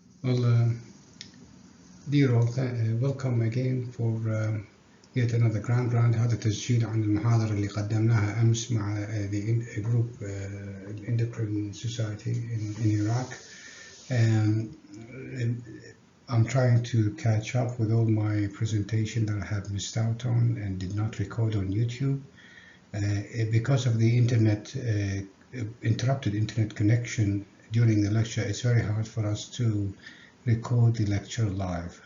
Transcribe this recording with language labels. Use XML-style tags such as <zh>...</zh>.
<en>Well, dear all, welcome again for yet another ground round.</en> <ar>هذا تسجيل عن المحاضرة اللي قدمناها أمس مع</ar> <en>the group Endocrine Society in Iraq. I'm trying to catch up with all my presentation that I have missed out on and did not record on YouTube. Because of the internet, interrupted internet connection during the lecture, it's very hard for us to record the lecture live.</en>